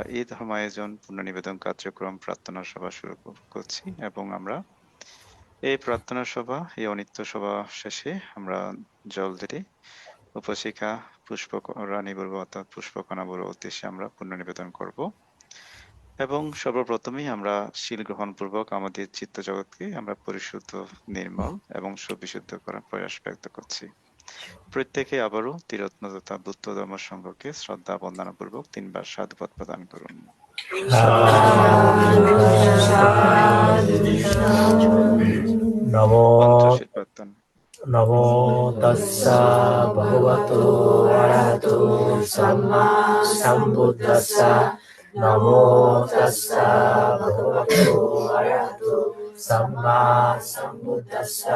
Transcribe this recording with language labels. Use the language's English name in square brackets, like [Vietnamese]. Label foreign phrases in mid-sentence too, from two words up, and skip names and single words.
[Bangla] এই ধর্মায়োজন পুনর্নিবেদন কার্যক্রম প্রার্থনা সভা শুরু করছি এবং আমরা এই প্রার্থনা সভা, এই অনিত্য সভা শেষে আমরা জল ঢেলে উপাসিকা রানী বড়ুয়া অর্থাৎ পুষ্পকণা বড়ুয়ার উদ্দেশ্যে আমরা পুনর্নিবেদন করব এবং সর্বপ্রথমেই আমরা শীল গ্রহণ পূর্বক আমাদের চিত্ত জগৎকে আমরা পরিশুদ্ধ, নির্মল এবং সুবিশুদ্ধ করার প্রয়াস ব্যক্ত করছি। প্রত্যেকে আবারও ত্রিরত্ন তথা বুদ্ধ ধর্ম সংঘকে শ্রদ্ধা বন্দনা পূর্বক 3 বার সাধুবাদ প্রদান করুন। [Pali] নমো তাস্সা ভগবতো আরহাতো সাম্মা সাম্বুদ্দাস্সা। নমো তাস্সা ভগবতো আরহাতো সাম্মা সাম্বুদ্দাস্সা।